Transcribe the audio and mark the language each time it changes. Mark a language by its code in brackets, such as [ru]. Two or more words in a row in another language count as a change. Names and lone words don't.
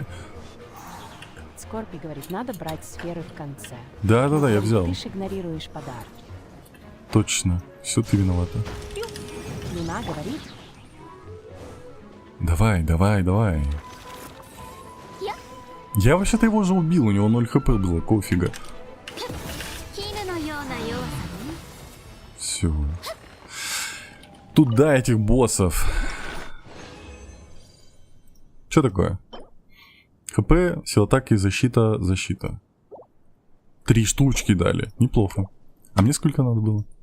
[ru] Скорпи говорит, надо брать сферы в конце. Да, я Говорит, взял. Ты ж игнорируешь подарки. Точно. Все ты виновата. Луна говорит, Давай. Я вообще-то его уже убил, у него 0 хп было, кофига. [ja] 絹のような弱さね [ru] Все. Туда этих боссов. Что такое? ХП, сила атаки, защита. 3 штучки дали. Неплохо. А мне сколько надо было?